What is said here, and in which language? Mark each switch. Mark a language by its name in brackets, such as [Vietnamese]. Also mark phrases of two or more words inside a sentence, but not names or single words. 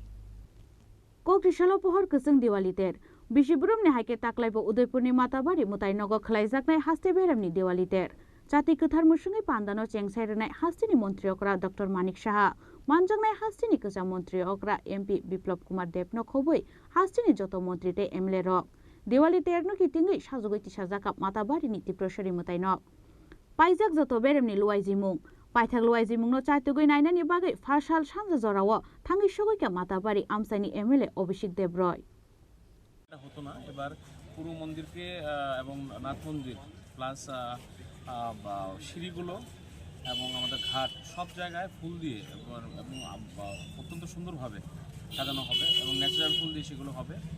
[Kok Borok] Kokrisalo pohor kusung Diwali ter Bishiburum ni haike taklaibo Udaipur ni matabari mutainogo khlaijaknai haste beremni Diwali ter Jati kuthar musungi pandano chengsairanai hastini mantri okra Dr. Manik Saha manjangnai hastini kuja mantri okra MP Biplop Kumar Debno khoboi hastini joto mantri te MLA rok Diwali terno kitingi sajogoi tisajaka matabari ni tiprashari mutainok paijak joto beremni luai jimung পাইথাক লুয়াই জিমুংনো চাইতগই নাইনানি বাগৈ ফারসাল সানজা জরাও থাঙ্গি সগৈকা মাতাবাড়ি আমসাইনি MLA অভিষেক দেবরয় [Bangla] হতো না। এবার পুরো মন্দিরকে এবং নাথ মন্দির প্লাস সিঁড়িগুলো এবং আমাদের ঘাট সব জায়গায় ফুল দিয়ে এবং অত্যন্ত সুন্দরভাবে সাজানো হবে এবং ন্যাচারাল ফুল দিয়ে সেগুলো হবে।